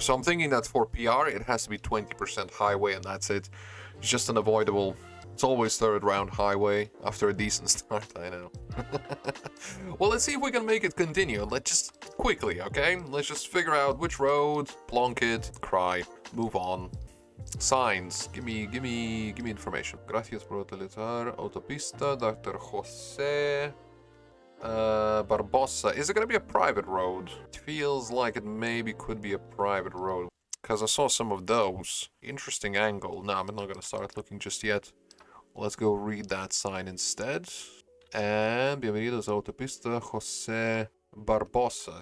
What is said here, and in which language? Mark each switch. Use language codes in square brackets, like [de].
[en] So I'm thinking that for PR, it has to be 20% highway, and that's it. It's just unavoidable. It's always third round highway after a decent start, I know. Well, let's see if we can make it continue. Let's just quickly, okay? Let's just figure out which road, plonk it, cry, move on. Signs. Give me information. [es] Gracias por utilizar autopista, Dr. Jose Barbosa. [en] Is it gonna be a private road? It feels like it maybe could be a private road. Because I saw some of those. Interesting angle. No, I'm not gonna start looking just yet. Let's go read that sign instead. And [es] bienvenidos a autopista Jose Barbosa.